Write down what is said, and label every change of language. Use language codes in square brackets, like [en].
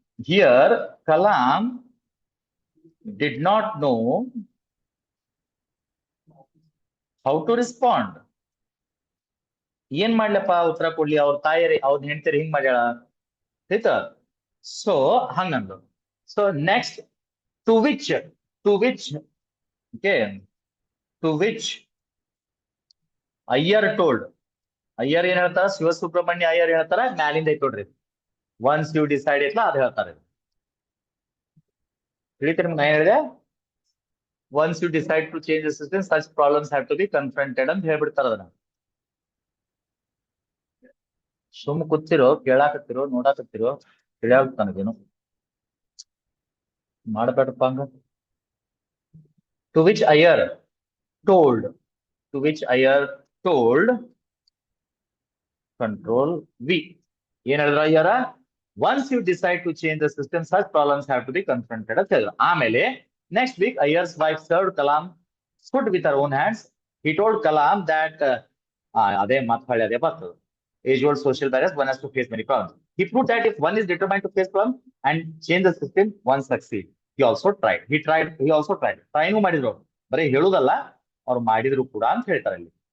[kn] Here [en] Kalam did not know how to respond. [kn] ಏನ್ ಮಾಡ್ಲಪ್ಪ ಉತ್ತರ ಕೊಡ್ಲಿ, ಅವ್ರ ತಾಯಿಯರಿ ಅವ್ರ ಹೆಂಡತಿಯರಿ ಹಿಂಗ್ ಮಾಡ್ಯಾಳ ಆಯ್ತಾ. [en] So ಹಂಗಂದು. So next to which okay, to which Iyer told. [kn] Iyer ಏನ್ ಹೇಳ್ತಾರ, ಶಿವಸುಬ್ರಹ್ಮಣ್ಯ ಅಯ್ಯರ್ ಹೇಳ್ತಾರ, ಮ್ಯಾಲಿಂದ ಐತ್ ನೋಡ್ರಿ, [en] once you decide ಇಟ್ಲ [kn] ಅದ್ ಹೇಳ್ತಾರೆ. ತಿಳಿತೀರಿ ನಿಮ್ಗೆ ನಾ ಹೇಳಿದೆ, [en] once you decide to change the system such problems have to be confronted [kn] ಅಂತ ಹೇಳ್ಬಿಡ್ತಾರ. ಅದನ್ನ ಸುಮ್ ಕೂತಿರೋ, ಕೇಳಾಕತ್ತಿರೋ, ನೋಡಾಕತ್ತಿರೋ, ತಿಳಿಯಾಗ ನನಗೇನು ಮಾಡಬೇಡಪ್ಪ ಹಂಗ. [en] To which Iyer told, to which Iyer told, control V. [kn] ಏನ್ ಹೇಳಿದ್ರ ಅಯ್ಯರ? [en] Once you decide to change the system, such problems have to be confronted [kn] ಅಂತ ಹೇಳಿದ್ರು. [en] ಆಮೇಲೆ next week, Ayer's wife served Kalam food with her own hands. He told Kalam that [kn] ಅದೇ ಮಾತು ಅದೇ ಬರ್ತದೆ. [en] Age-old social barriers, one has to face many problems. He proved that if one is determined to face problems and change the system, one succeed. He also tried. He also tried. [kn] Train ಮಾಡಿದ್ರು, ಬರೀ ಹೇಳುದಲ್ಲ, ಅವ್ರು ಮಾಡಿದ್ರು ಕೂಡ ಅಂತ ಹೇಳ್ತಾರೆ ಇಲ್ಲಿ.